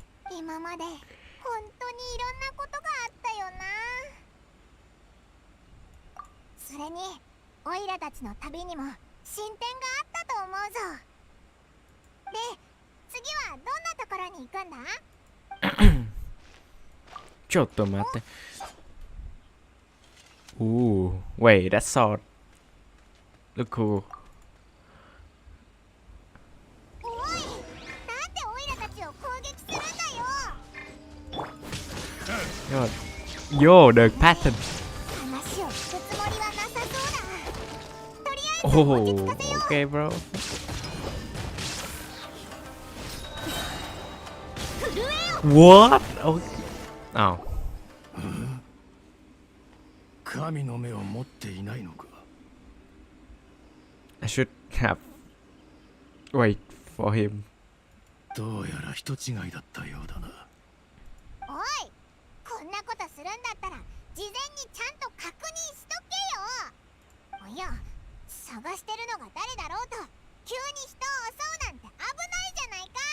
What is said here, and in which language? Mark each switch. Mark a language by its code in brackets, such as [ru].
[ja] 今まで本当にいろんなことがあったよな。それにオイラたちの旅にも進展があったと思うぞ。で、次はどんなところに行くんだ？ちょっと待って。 [en] Ooh, wait, that sword look cool. [ja] おい、なんでオイラたちを攻撃するんだよ。 [en] Yo, the pattern. [ja] 話を聞くつもりはなさそうだ。とりあえず [en] Oh, [ja] 落ち着かせよう。 [en] okay, bro. [ja] 震えよ。 [en] What? Oh. Oh. [ja] 神の目を持っていないのか。 [en] I should have wait for him. [ja] どうやら人違いだったようだな。おい、こんなことするんだったら事前にちゃんと確認しとけよ。おや、探してるのが誰だろうと急に人を襲うなんて危ないじゃないか。